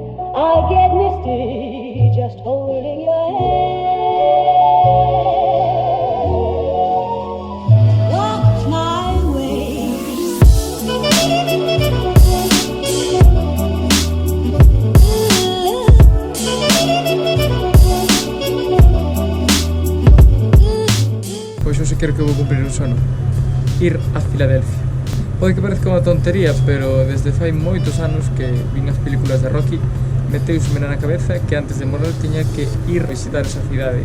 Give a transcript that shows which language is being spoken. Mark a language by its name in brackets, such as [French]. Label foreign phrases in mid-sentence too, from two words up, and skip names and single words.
[English] I get misty just holding your hand. Walk my way. [Galician] Pois hoxe quero que vou cumprir un sono, ir a Filadelfia. Pode que parezca unha tontería, pero desde fai moitos anos que vin as películas de Rocky, meteuseme na cabeza que antes de morrer tiña que ir a visitar esa cidade.